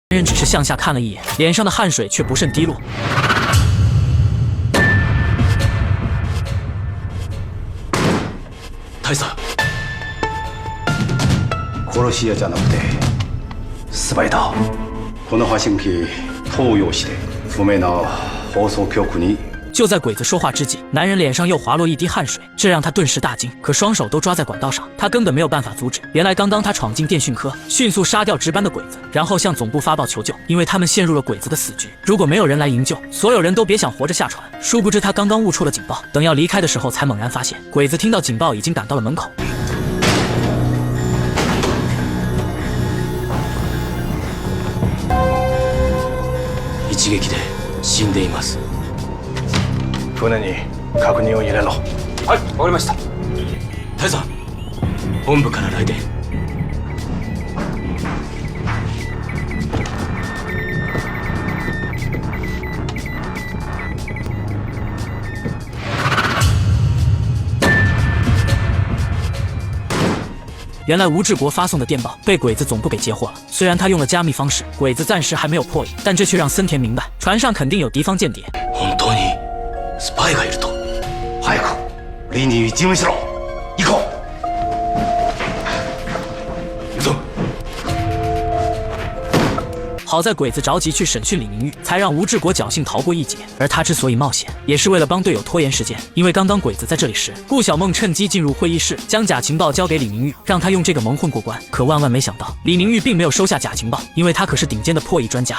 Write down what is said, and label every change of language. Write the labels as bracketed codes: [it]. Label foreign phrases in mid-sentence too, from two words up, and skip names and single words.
[zh] 男人只是向下看了一眼，脸上的汗水却不慎滴落。 [ja] 大佐，殺し屋じゃなくてスパイだ。この発信機東洋市で不明な放送局に。 [zh] 就在鬼子说话之际，男人脸上又滑落一滴汗水，这让他顿时大惊。可双手都抓在管道上，他根本没有办法阻止。原来刚刚他闯进电讯科，迅速杀掉值班的鬼子，然后向总部发报求救，因为他们陷入了鬼子的死局。如果没有人来营救，所有人都别想活着下船。殊不知他刚刚误触了警报，等要离开的时候，才猛然发现鬼子听到警报已经赶到了门口。 [ja] 一撃で死んでいます。船に確認を入れろ。はい、わかりました。大佐、本部から来電。 [zh] 原来吴志国发送的电报被鬼子总部给截获了。虽然他用了加密方式，鬼子暂时还没有破译，但这却让森田明白，船上肯定有敌方间谍。 [ja] 本当にスパイがいると。早くリニー事務しろ。行こう。行くぞ。 [zh] 好在鬼子着急去审讯李明玉，才让吴志国侥幸逃过一劫。而他之所以冒险，也是为了帮队友拖延时间。因为刚刚鬼子在这里时，顾小梦趁机进入会议室，将假情报交给李明玉，让他用这个蒙混过关。可万万没想到，李明玉并没有收下假情报，因为他可是顶尖的破译专家。